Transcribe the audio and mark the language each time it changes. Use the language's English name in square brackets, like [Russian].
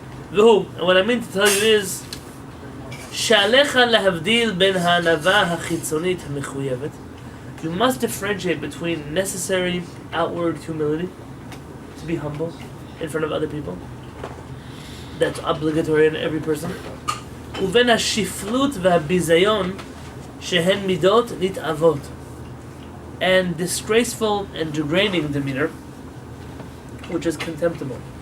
[English] And what I mean to tell you is [Hebrew] שעליך להבדיל בין הענווה החיצונית המחויבת. [English] You must differentiate between necessary outward humility, to be humble in front of other people. That's obligatory in every person. [Hebrew] ובין השפלות והביזיון שהן מידות נתעבות. [English] And disgraceful and degrading demeanor, which is contemptible.